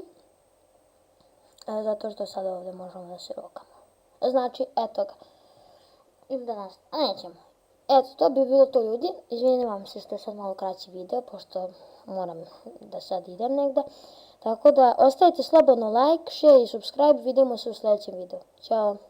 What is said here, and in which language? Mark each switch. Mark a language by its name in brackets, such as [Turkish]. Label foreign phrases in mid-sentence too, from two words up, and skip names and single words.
[Bosnian] Zato što sad ovdje možemo da se rokamo. Znači, eto ga. Ili da nas... A nećemo. Eto, to bi bilo to ljudi. Izvinjavam se što je sad malo kraći video, pošto moram da sad idem negde. Tako da, ostavite slobodno [English] like, share [Bosnian] i subscribe. Vidimo se u sljedećem videu. Ćao!